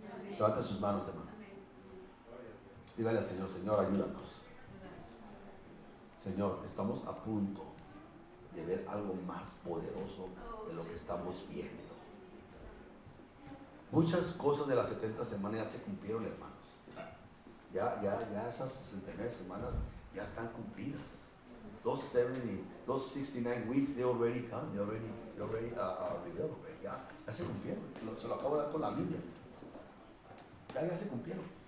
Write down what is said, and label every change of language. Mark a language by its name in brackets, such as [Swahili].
[Spanish] Levanta sus manos, hermano. Dígale al Señor, Señor, ayúdanos. Señor, estamos a punto de ver algo más poderoso de lo que estamos viendo. Muchas cosas de las 70 semanas ya se cumplieron, hermanos. Ya esas 69 semanas ya están cumplidas. [English] Those 69 weeks, they already come. They already revealed already. [Spanish] Ya se cumplieron. Se lo acabo de dar con la Biblia. Ya se cumplieron.